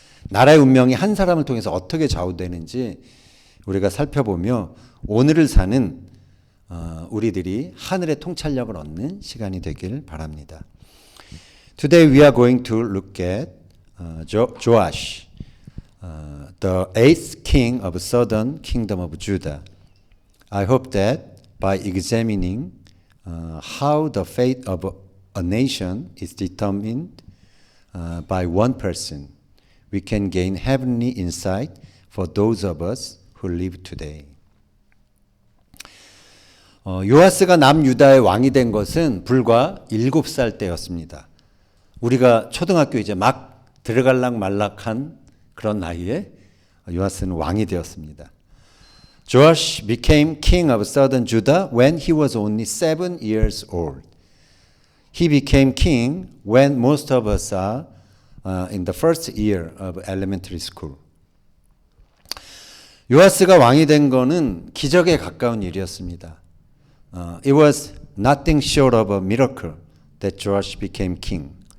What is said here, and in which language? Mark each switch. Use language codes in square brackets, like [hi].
[ko] 나라의 운명이 한 사람을 통해서 어떻게 좌우되는지 우리가 살펴보며 오늘을 사는 우리들이 하늘의 통찰력을 얻는 시간이 되길 바랍니다. [en] Today we are going to look at Joash, the 8th king of southern kingdom of Judah. I hope that by examining how the fate of a nation is determined by one person, we can gain heavenly insight for those of us who live today. [ko] 요아스가 남유다의 왕이 된 것은 불과 7살 때였습니다. 우리가 초등학교 이제 막 들어갈락 말락한 그런 나이에 요아스는 왕이 되었습니다. [en] Joash became king of southern Judah when he was only 7 years old. He became king when most of us are in the first year of elementary school. [ko] 요아스가 왕이 된 거는 기적에 가까운 일이었습니다. [en] It was nothing short of a miracle that Joash became king.